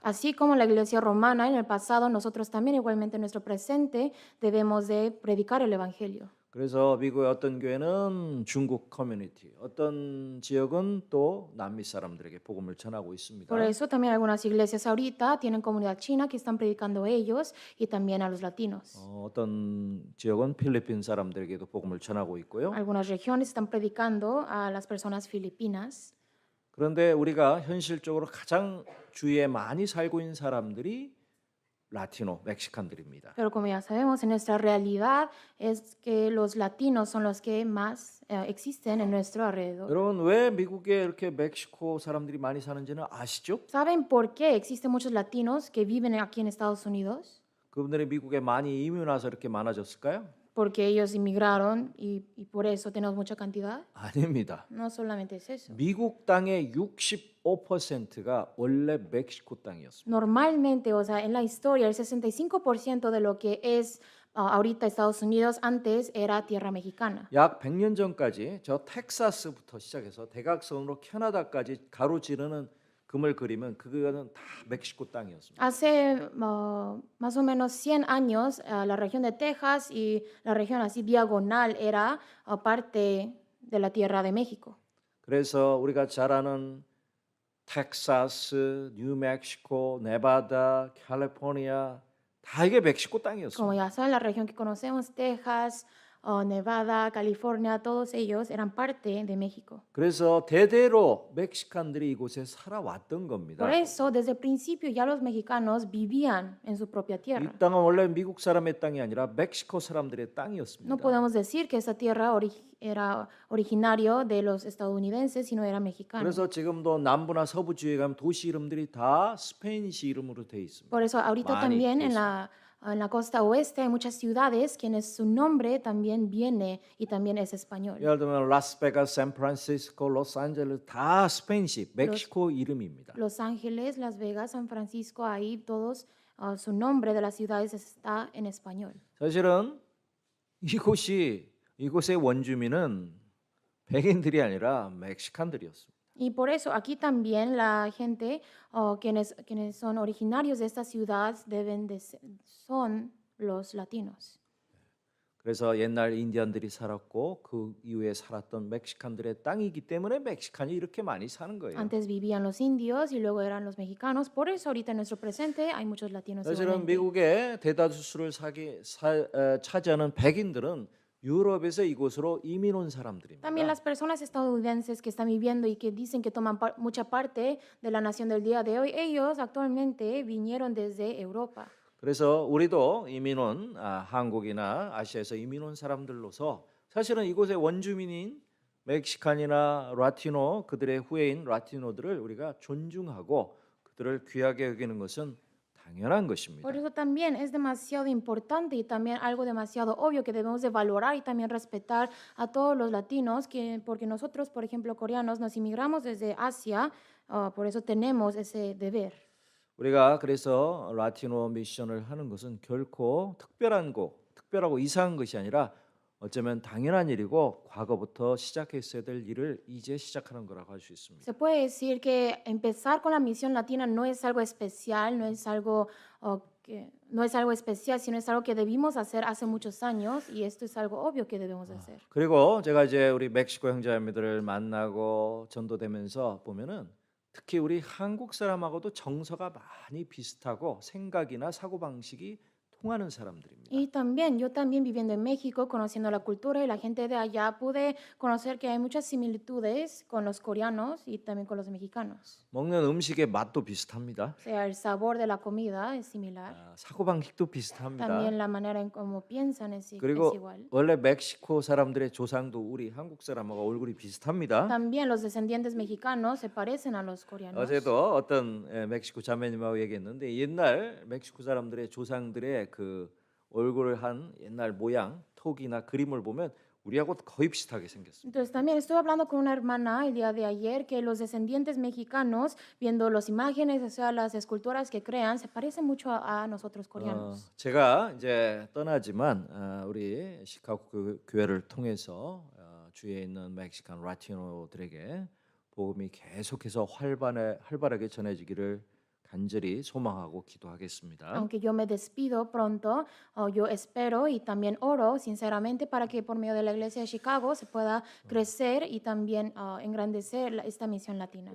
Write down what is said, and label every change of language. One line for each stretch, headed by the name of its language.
Spanish: Así como la iglesia romana en el pasado, nosotros también igualmente en nuestro presente debemos de predicar el evangelio.
Korean: 그래서 미국의 어떤 교회는 중국 커뮤니티, 어떤 지역은 또 남미 사람들에게 복음을 전하고 있습니다.
Spanish: Por eso también algunas iglesias ahorita tienen comunidad china que están predicando ellos y también a los latinos.
Korean: 어떤 지역은 필리핀 사람들에게도 복음을 전하고 있고요.
Spanish: Algunas regiones están predicando a las personas filipinas.
Korean: 그런데 우리가 현실적으로 가장 주위에 많이 살고 있는 사람들이 라티노, 멕시칸들입니다.
Spanish: Pero como ya sabemos, en nuestra realidad es que los latinos son los que más existen en nuestro alrededor.
Korean: 여러분 왜 미국에 이렇게 멕시코 사람들이 많이 사는지는 아시죠?
Spanish: ¿Saben por qué existen muchos latinos que viven aquí en Estados Unidos?
Korean: 그분들이 미국에 많이 이민 와서 이렇게 많아졌을까요?
Spanish: Porque ellos inmigraron y por eso tenemos mucha cantidad.
Korean: 아닙니다.
Spanish: No solamente es eso.
Korean: 미국 땅의 65%가 원래 멕시코 땅이었습니다.
Spanish: Normalmente, o sea, en la historia, el 65% de lo que es ahorita Estados Unidos antes era tierra mexicana.
Korean: 약 100년 전까지 저 텍사스부터 시작해서 대각선으로 캐나다까지 가로지르는 금을 그리면 그거는 다 멕시코 땅이었습니다.
Spanish: Hace más o menos 100 años, la región de Texas y la región así diagonal era parte de la tierra de México.
Korean: 그래서 우리가 잘 아는 텍사스, 뉴멕시코, 네바다, 캘리포니아 다 이게 멕시코
Spanish: Como
Korean: 땅이었습니다.
Spanish: ya saben, la región que conocemos, Texas, Nevada, California, todos ellos eran parte de México.
Korean: 그래서 대대로 멕시칸들이 이곳에 살아왔던 겁니다.
Spanish: Por eso, desde el principio ya los mexicanos vivían en su propia tierra.
Korean: 이 땅은 원래 미국 사람의 땅이 아니라 멕시코 사람들의 땅이었습니다.
Spanish: No podemos decir que esta tierra era originario de los estadounidenses, sino era mexicana.
Korean: 그래서 지금도 남부나 서부 지역에 가면 도시 이름들이 다 스페인시 이름으로 돼 있습니다.
Spanish: Por eso ahorita
Korean: 많이
Spanish: también
Korean: 돼 있습니다.
Spanish: en la costa oeste hay muchas ciudades quienes su nombre también viene y también es español.
Korean: 예를 들면 라스베가스, 샌프란시스코, 로스앤젤레스 다 스페인시, 멕시코 이름입니다.
Spanish: Los Ángeles, Las Vegas, San Francisco, ahí todos su nombre de las ciudades está en español.
Korean: 사실은 이곳의 원주민은 백인들이 아니라 멕시칸들이었습니다.
Spanish: Y por eso aquí también la gente, quienes son originarios de esta ciudad, son los latinos.
Korean: 그래서 옛날 인디언들이 살았고 그 이후에 살았던 멕시칸들의 땅이기 때문에 멕시칸이 이렇게 많이 사는 거예요.
Spanish: Antes vivían los indios y luego eran los mexicanos. Por eso ahorita en nuestro presente hay muchos latinos.
Korean: 사실은
Spanish: igualmente.
Korean: 미국의 대다수를 차지하는 백인들은 유럽에서 이곳으로 이민 온 사람들입니다.
Spanish: También las personas estadounidenses que están viviendo y que dicen que toman mucha parte de la nación del día de hoy, ellos actualmente vinieron desde Europa.
Korean: 그래서 우리도 이민 온 한국이나 아시아에서 이민 온 사람들로서 사실은 이곳의 원주민인 멕시칸이나 라티노 그들의 후예인 라티노들을 우리가 존중하고 그들을 귀하게 여기는 것은 당연한 것입니다.
Spanish: Por eso también es demasiado importante y también algo demasiado obvio que debemos de valorar y también respetar a todos los latinos, porque nosotros, por ejemplo, coreanos, nos inmigramos desde Asia, por eso tenemos ese deber.
Korean: 우리가 그래서 라티노 미션을 하는 것은 결코 특별하고 이상한 것이 아니라 어쩌면 당연한 일이고 과거부터 시작했어야 될 일을 이제 시작하는 거라고 할 수 있습니다.
Spanish: Se puede decir que empezar con la misión latina no es algo especial, no es algo que no es algo especial, sino es algo que debimos hacer hace muchos años y esto es algo obvio que debemos hacer.
Korean: 그리고 제가 이제 우리 멕시코 형제자매들을 만나고 전도되면서 보면은 특히 우리 한국 사람하고도 정서가 많이 비슷하고 생각이나 사고 방식이 통하는 사람들입니다.
Spanish: Y también, yo también viviendo en México, conociendo la cultura y la gente de allá, pude conocer que hay muchas similitudes con los coreanos y también con los mexicanos.
Korean: 먹는 음식의 맛도 비슷합니다.
Spanish: O sea, el sabor de la comida es similar.
Korean: 사고 방식도 비슷합니다.
Spanish: También la manera en cómo piensan es
Korean: 그리고
Spanish: igual.
Korean: 원래 멕시코 사람들의 조상도 우리 한국 사람하고 얼굴이 비슷합니다.
Spanish: También los descendientes mexicanos se parecen a los coreanos.
Korean: 어제도 어떤 멕시코 자매님하고 얘기했는데 옛날 멕시코 사람들의 조상들의 그 얼굴을 한 옛날 모양, 톡이나 그림을 보면 우리하고 거의 비슷하게 생겼습니다.
Spanish: Entonces también estuve hablando con una hermana el día de ayer que los descendientes mexicanos, viendo las imágenes, o sea, las esculturas que crean, se parecen mucho a nosotros coreanos.
Korean: 제가 이제 떠나지만 우리 시카고 교회를 통해서 주위에 있는 멕시칸 라티노들에게 복음이 계속해서 활발하게 전해지기를 간절히 소망하고 기도하겠습니다.
Spanish: Aunque yo me despido pronto, yo espero y también oro sinceramente para que por medio de la iglesia de Chicago se pueda crecer y también engrandecer esta misión latina.